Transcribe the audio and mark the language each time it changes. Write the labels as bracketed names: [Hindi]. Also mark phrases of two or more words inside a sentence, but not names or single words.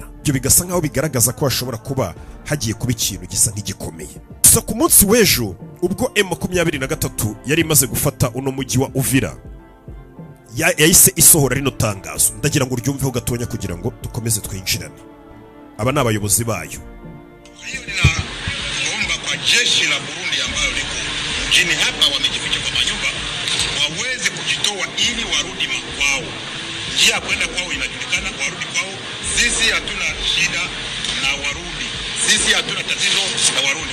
[Kinyarwanda] Ibyo bigasa nkaho bigaragaza ko hashobora kuba hagiye kuba ikintu gisa nk'igikomeye. Gusa ku munsi w'ejo ubwo M23 yari imaze gufata uno mujyi wa Uvira, yahise isohora rino tangazo. Ndagira ngo uryumveho gatonya kugira ngo dukomeze twinjirane. Aba ni abayobozi bayo. [Swahili] Hiyo ninaomba kwa jeshi la Burundi ambalo liko mjini hapa wamejificha kwa manyumba waweze kujitoa ili warudi makwao. Njia kwenda kwao inajulikana, warudi kwao. Sisi hatuna shida na Warundi, sisi hatuna tatizo na Warundi.